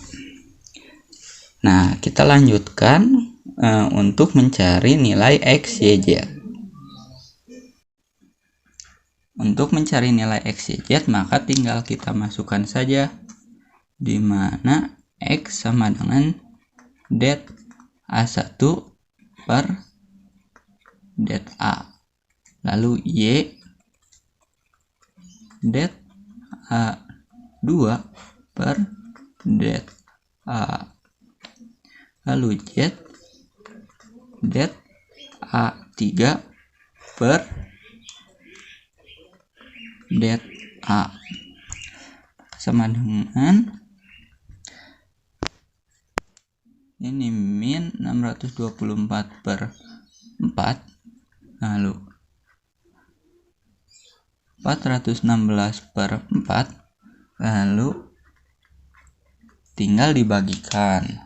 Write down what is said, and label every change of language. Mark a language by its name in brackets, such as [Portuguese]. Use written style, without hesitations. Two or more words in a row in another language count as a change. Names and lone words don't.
[Indonesian] Nah, kita lanjutkan untuk mencari nilai X, Y, Z. Untuk mencari nilai X, Y, Z, maka tinggal kita masukkan saja, di mana X sama dengan det A1 per det A. Lalu Y det A2 per det A. Lalu Z det A3 per det A, sama dengan ini min 624 per 4, lalu 416 per 4, lalu tinggal dibagikan.